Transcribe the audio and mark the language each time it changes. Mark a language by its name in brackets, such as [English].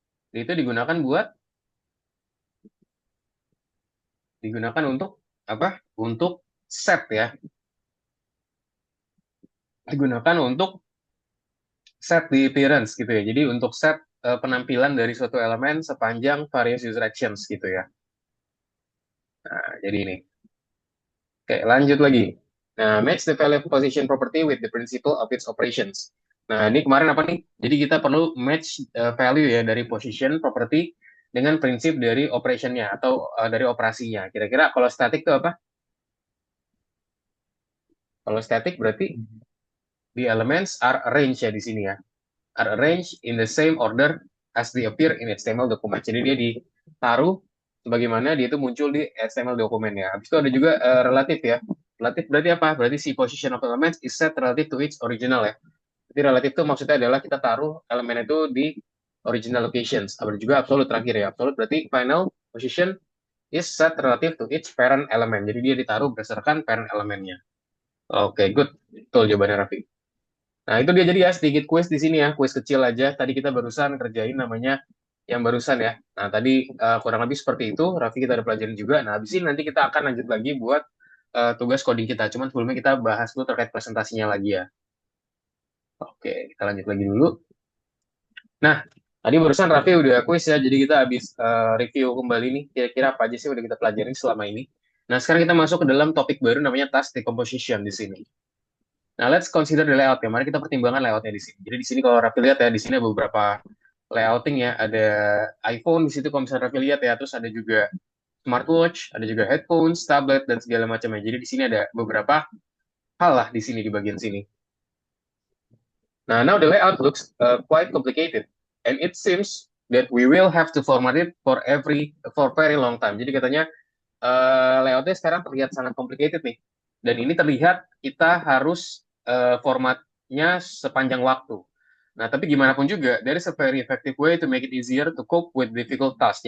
[Indonesian] Di itu digunakan untuk apa? Untuk set ya. Digunakan untuk [English] set the appearance [Indonesian] gitu ya. Jadi untuk set penampilan dari suatu elemen sepanjang [English] various user actions [Indonesian] gitu ya. Nah, jadi ini. Oke, lanjut lagi. [English] Nah, match the value of position property with the principle of its operations. [Indonesian] Nah, ini kemarin apa nih? Jadi kita perlu match value ya dari position property dengan prinsip dari operationnya atau dari operasinya. Kira-kira kalau static itu apa? Kalau static berarti [English] the elements are arranged [Indonesian] ya di sini ya. [English] Are arranged in the same order as they appear in HTML document. [Indonesian] Jadi dia ditaruh sebagaimana dia itu muncul di HTML dokumen ya. Habis itu ada juga relatif ya. Relatif berarti apa? Berarti si [English] position of elements is set relative to its original ya. [Indonesian] Jadi relatif itu maksudnya adalah kita taruh elemen itu di original locations. Ada juga absolute terakhir ya. [English] Absolute berarti final position is set relative to its parent element. [Indonesian] Jadi dia ditaruh berdasarkan parent elemennya. Oke, good. Betul jawabannya Raffi. Nah, itu dia jadi ya sedikit kuis di sini ya, kuis kecil aja. Tadi kita barusan kerjain namanya yang barusan ya. Nah, tadi kurang lebih seperti itu. Raffi kita ada pelajarin juga. Nah, habis ini nanti kita akan lanjut lagi buat tugas coding kita. Cuman sebelumnya kita bahas dulu terkait presentasinya lagi ya. Oke, kita lanjut lagi dulu. Nah, tadi barusan Raffi udah kuis ya, jadi kita habis review kembali nih, kira-kira apa aja sih udah kita pelajarin selama ini. Nah, sekarang kita masuk ke dalam topik baru namanya task decomposition di sini. Nah, [English] let's consider the layout [Indonesian] ya. Mari kita pertimbangkan layoutnya di sini. Jadi di sini kalau Raffi lihat ya, di sini ada beberapa layouting ya. Ada iPhone di situ kalau misalnya Raffi lihat ya. Terus ada juga smartwatch, ada juga headphones, tablet, dan segala macamnya. Jadi di sini ada beberapa hal lah di sini di bagian sini. [English] Nah, now the layout looks quite complicated, and it seems that we will have to format it for very long time. [Indonesian] Jadi katanya layoutnya sekarang terlihat sangat complicated nih, dan ini terlihat kita harus formatnya sepanjang waktu. Nah, tapi gimana pun juga, [English] there is a very effective way to make it easier to cope with difficult tasks.